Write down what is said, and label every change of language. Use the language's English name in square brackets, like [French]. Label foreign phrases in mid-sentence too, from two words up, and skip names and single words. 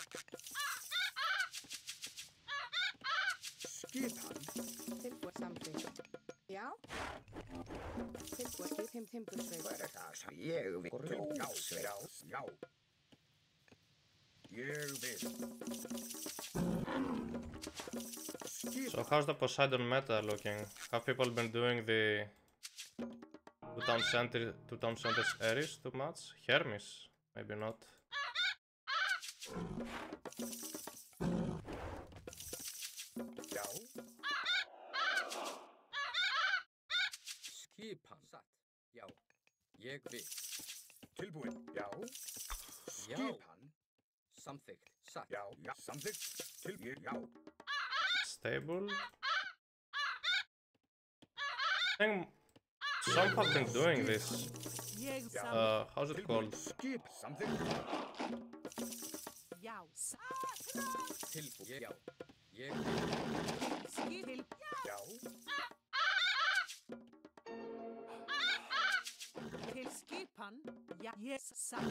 [Icelandic] Skipan. Tilbúin. Samþykkt. Já. Tilbúin. Timbursveit. Hver það sem ég vil? Grjótsveit. Já. Ég vil. [English] So how's the Poseidon meta looking? Have people been doing the 2 centers Ares too much? Hermes? Maybe not. [Icelandic] Já. Skipan. Satt. Já. Ég vil. Tilbúin. Já. Skipan. Samþykkt. Satt. Já. Samþykkt. Já. [English] Stable? I think some have been doing this. How's it called? [Icelandic] Skip. Samþykkt. Já. Tilbúin. Já. Ég vil. Skil. Já. Til skipan. Já. Ég satt.